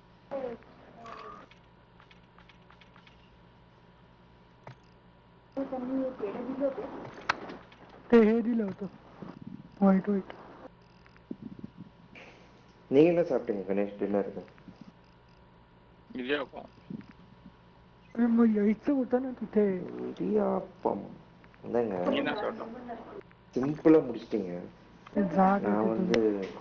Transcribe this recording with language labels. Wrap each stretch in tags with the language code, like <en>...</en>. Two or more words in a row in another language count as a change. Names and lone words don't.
<mr>ते हे दिलं होतं</mr> <en>white white.</en> <ta>நீங்க என்ன சாப்பிட்டீங்க கணேஷ் டின்னருக்கு? இடியாப்பம்.</ta> <mr>मग यायचं होतं ना तिथे.</mr> <ta>இடியாப்பம். நீ என்ன சாப்பிட்டோம்? சிம்பிளா முடிச்சிட்டீங்க.</ta> <mr>जाग</mr> <ta>நான்</ta> <mr>येते तुझी.</mr> <ta>வந்து</ta>